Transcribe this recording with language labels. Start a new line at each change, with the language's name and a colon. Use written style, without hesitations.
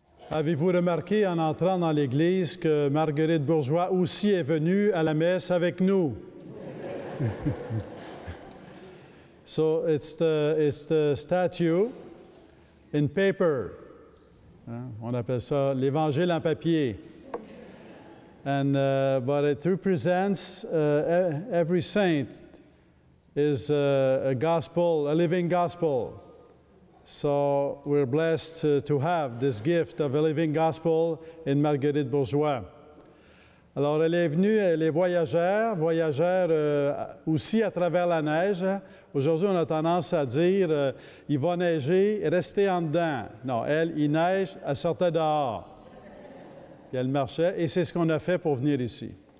French: Avez-vous remarqué en entrant dans l'Église que Marguerite Bourgeois aussi est venue à la messe avec nous?
English: So it's the statue in paper.
French: On appelle ça l'Évangile en papier.
English: And but it represents every saint is a gospel, a living gospel. So we're blessed to have this gift of a living gospel in Marguerite Bourgeois.
French: Alors, elle est venue, elle est voyageur aussi à travers la neige. Aujourd'hui, on a tendance à dire il va neiger, restez en dedans. Non, elle, il neige, elle sortait dehors. Puis elle marchait, et c'est ce qu'on a fait pour venir ici.